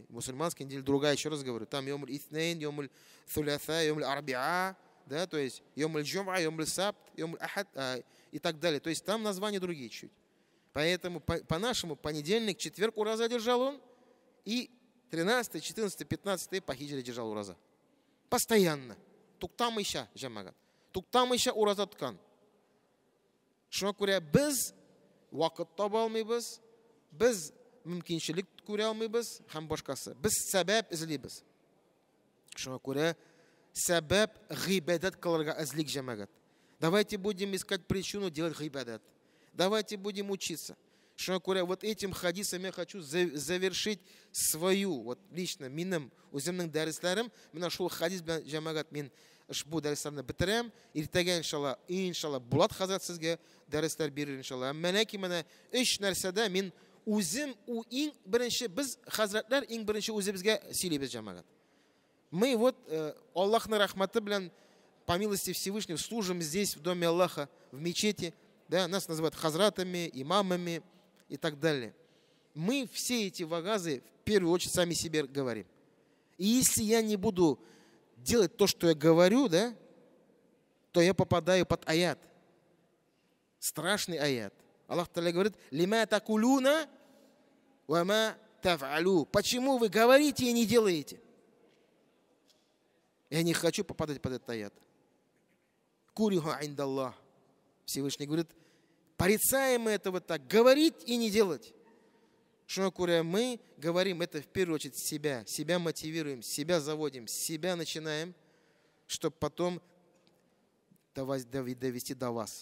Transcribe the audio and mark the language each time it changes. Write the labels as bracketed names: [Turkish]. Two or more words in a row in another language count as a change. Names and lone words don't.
[Russian] Мусульманская неделя другая, еще раз говорю, там [Arabic] يوم الاثنين يوم الثلاثاء يوم الأربعاء, [Russian] да, то есть [Arabic] يوم الجمعة يوم السبت يوم الأحد [Russian] и так далее. То есть там названия другие чуть. Поэтому по-нашему понедельник, четверг ураза держал он, и 13, 14, 15 по хиджре держал ураза. [Tatar] Постоянно. Туктам еще, жамагат. Туктам еще ураза ткан. Шуңа күрә без вакыт таба алмыйбыз, без мөмкинчелек күрә алмыйбыз һәм башкасы. Без сәбәп эзлибез. Шуңа күрә сәбәп гыйбадат кылырга эзлик җәмәгать. [Russian] Давайте будем искать причину делать гыйбадат. Давайте будем учиться. Шуңа күрә вот этим хадисом я хочу завершить свою вот лично [Tatar] минем үземнең дәресләрем. Менә шул хадис белән җәмәгать мин ушбу дәресләрне бетерәм. Иртәгә иншалла Булат хәзрәт сезгә дәресләр бирер иншалла. Менәки менә 3 нәрсәдә мин үзем иң беренче без хәзрәтләр иң беренче үзебезгә сөйлибез җәмәгать. [Russian] Мы вот [Tatar] Аллаһның рахматы белән [Russian] по милости Всевышнего служим здесь в доме Аллаха, в мечети, да, нас называют хазратами, имамами и так далее. Мы все эти вагазы в первую очередь сами себе говорим. И если я не буду делать то, что я говорю, да, то я попадаю под аят. Страшный аят. Аллах Та'аля говорит: [Arabic] «لما تقولون وما تفعلون». [Russian] Почему вы говорите и не делаете? Я не хочу попадать под этот аят. [Arabic] كريه عند الله. [Russian] Всевышний говорит, порицаем этого так, говорить и не делать. Что мы говорим это в первую очередь себя мотивируем, себя заводим, себя начинаем, чтобы потом довести до вас.